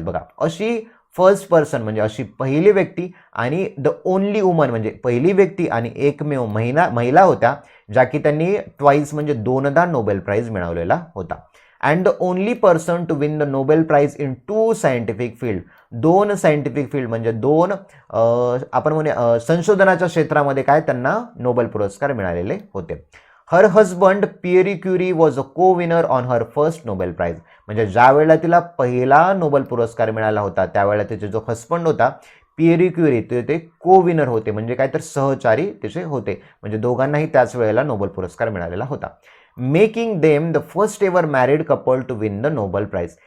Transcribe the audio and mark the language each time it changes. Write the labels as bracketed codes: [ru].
[mr] बघा अशी first person म्हणजे अशी पहिली व्यक्ती आणि द ओनली वुमन म्हणजे पहिली व्यक्ती आणि एकमेव महिला होत्या ज्या की त्यांनी ट्वाइस म्हणजे दोनदा नोबेल प्राइज मिळवलेला होता. [en] And the only person to win the Nobel prize in 2 scientific field. [mr] 2 scientific field म्हणजे 2 आपण म्हणूया संशोधनाच्या क्षेत्रामध्ये काय त्यांना नोबेल पुरस्कार मिळालेले होते. [en] Her husband Pierre Curie was a co winner on her first Nobel prize. [mr] म्हणजे ज्या वेळेला तिला पहिला नोबेल पुरस्कार मिळाला होता त्यावेळेला तिचे जो हजबंड होता पियरी क्युरी ते को विनर होते म्हणजे काय तर सहचारी तिचे होते. म्हणजे दोघांनाही त्याच वेळेला नोबेल पुरस्कार मिळालेला होता. [en] Making them the first ever married couple to win the Nobel prize.